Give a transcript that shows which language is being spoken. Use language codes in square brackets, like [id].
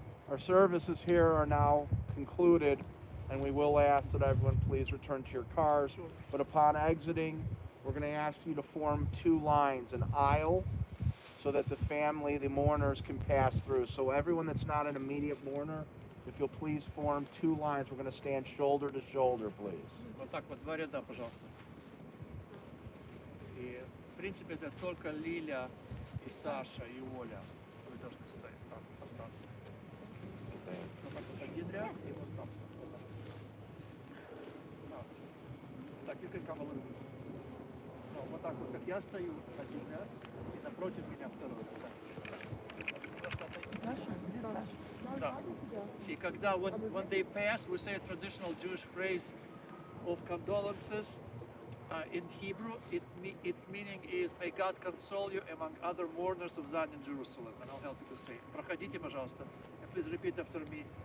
[en] Our services here are now concluded, and we will ask that everyone please return to your cars. But upon exiting, we're going to ask you to form two lines, an aisle, so that the family, the mourners, can pass through. So everyone that's not an immediate mourner, if you'll please form two lines, we're going to stand shoulder to shoulder, please. [ru] Вот так вот, два ряда, пожалуйста. И, в принципе, это только Лиля и Саша и Оля. Вы должны остаться. Вот так вот один ряд и вот там. Да. Так, и как кавалер. Ну, вот так вот, как я стою, один ряд, и напротив меня второй. Так. Просто отойдите. Да. И когда [en] when they pass, we say a traditional Jewish phrase of condolences. In Hebrew, its meaning is "May God console you among other mourners of Zion in Jerusalem." And I'll help you to say it. [ru] Проходите, пожалуйста. [en] And please repeat after me.